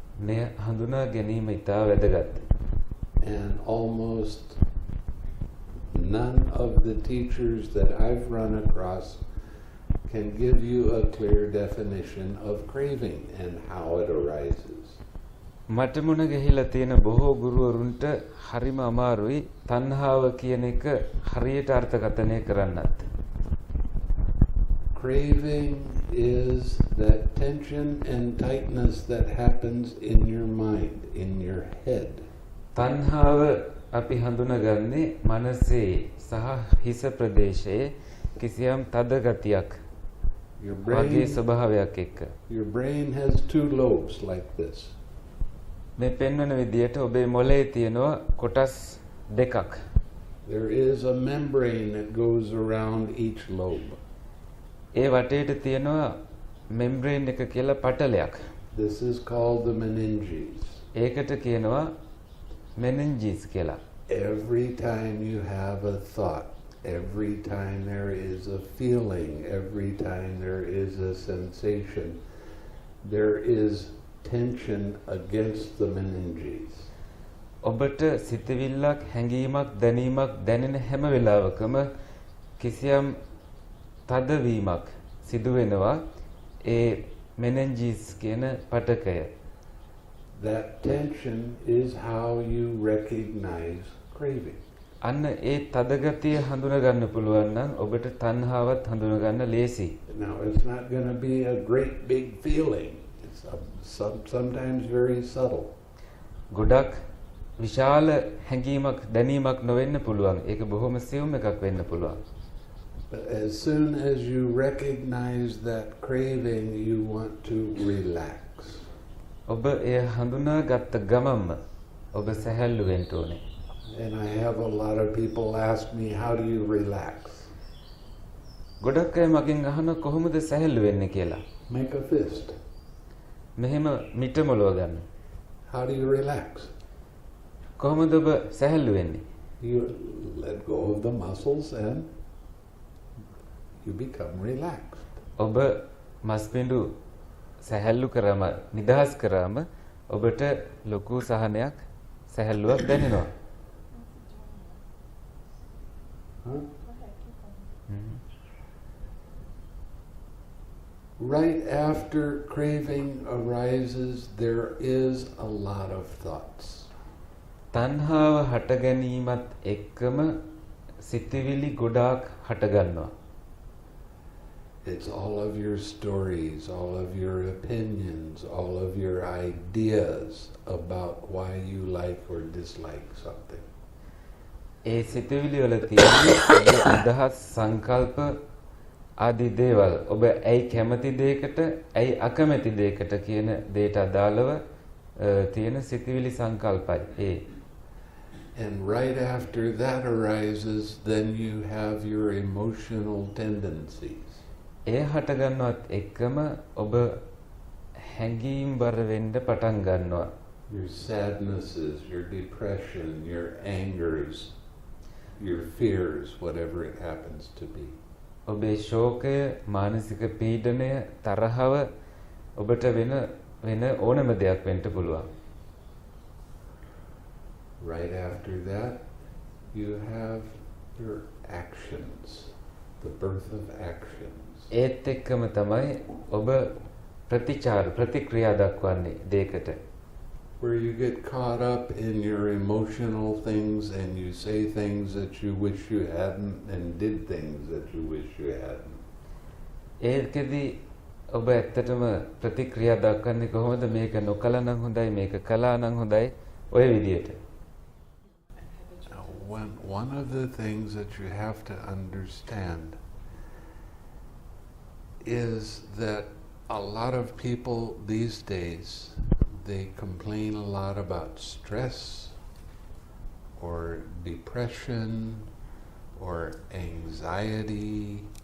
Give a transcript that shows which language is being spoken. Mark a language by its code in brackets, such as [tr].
[si] මේ හඳුනා ගැනීම ඉතා වැදගත්. [en] And almost none of the teachers that I've run across can give you a clear definition of craving and how it arises. [si] මට මුණ ගැහිලා තියෙන බොහෝ ගුරුවරුන්ට හරිම අමාරුයි තණ්හාව කියන එක හරියට අර්ථකථනය කරන්නත්. [en] Craving is that tension and tightness that happens in your mind, in your head. [si] තණ්හාව අපි හඳුනගන්නේ මනසේ සහ හිස ප්‍රදේශයේ කිසියම් තද ගතියක් වගේ ස්වභාවයක් එක්ක. [en] Your brain has two lobes like this. [si] මේ පෙන්වන විදියට ඔබේ මොළයේ තියෙනවා කොටස් දෙකක්. [en] There is a membrane that goes around each lobe. [si] ඒ වටේට තියෙනවා මෙම්බ්‍රේන් එක කියලා පටලයක්. [en] This is called the meninges. [si] ඒකට කියනවා meninges කියලා. [en] Every time you have a thought, every time there is a feeling, every time there is a sensation, there is tension against the meninges. [si] ඔබට සිතවිල්ලක් හැඟීමක් දැනීමක් දැනෙන හැම වෙලාවකම කිසියම් තදවීමක් සිදු වෙනවා ඒ meninges කියන පටකය. [en] That tension is how you recognize craving. [si] අන්න ඒ තදගතිය හඳුනා ගන්න පුළුවන් නම් ඔබට තණ්හාවත් හඳුනා ගන්න ලේසි. [en] Now it's not going to be a great big feeling. It's sometimes very subtle. [si] ගොඩක් විශාල හැඟීමක් දැනීමක් නොවෙන්න පුළුවන්. ඒක බොහොම සියුම් එකක් වෙන්න පුළුවන්. [en] But as soon as you recognize that craving, you want to relax. [si] ඔබ එය හඳුනා ගත්ත ගමන්ම ඔබ සැහැල්ලු වෙන්න ඕනේ. [en] And I have a lot of people ask me, how do you relax? [si] ගොඩක් අය මගෙන් අහන කොහොමද සැහැල්ලු වෙන්නේ කියලා. [en] Make a fist. [si] මෙහෙම මිට මොලව ගන්න. [en] How do you relax? [si] කොහොමද ඔබ සැහැල්ලු වෙන්නේ? [en] You let go of the muscles and you become relaxed. [si] ඔබ මස්පිඬු සැහැල්ලු කරාම නිදහස් කරාම ඔබට ලොකු සහනයක් සැහැල්ලුවක් දැනෙනවා. [en] Right after craving arises, there is a lot of thoughts. [si] තණ්හාව හට ගැනීමත් එක්කම සිතවිලි ගොඩාක් හට ගන්නවා. [en] It's all of your stories, all of your opinions, all of your ideas about why you like or dislike something. [si] ඒ සිතවිලි වල තියෙන ඔබේ අදහස් සංකල්ප ආදී දේවල් ඔබ ඇයි කැමති දෙයකට ඇයි අකමැති දෙයකට කියන දේට අදාළව තියෙන සිතවිලි සංකල්පයි ඒ. [en] And right after that arises, then you have your emotional tendencies. [si] ඒ හට ගන්නවත් එක්කම ඔබ හැඟීම් බර වෙන්න පටන් ගන්නවා. [en] Your sadnesses, your depression, your angers, your fears, whatever it happens to be. [si] ඔබේ ශෝකය, මානසික පීඩනය, තරහව ඔබට වෙන ඕනම දෙයක් වෙන්න පුළුවන්. [en] Right after that, you have your actions, the birth of actions. [si] ඒත් එක්කම තමයි ඔබ ප්‍රතික්‍රියා දක්වන්නේ දෙයකට. [en] Where you get caught up in your emotional things and you say things that you wish you hadn't and did things that you wish you hadn't. [si] ඒකෙදි ඔබ ඇත්තටම ප්‍රතික්‍රියා දක්වන්නේ කොහොමද? මේක නොකළා නම් හොඳයි, මේක කළා නම් හොඳයි, ඔය විදියට. [en] One of the things that you have to understand is that a lot of people these days, they complain a lot about stress or depression or anxiety,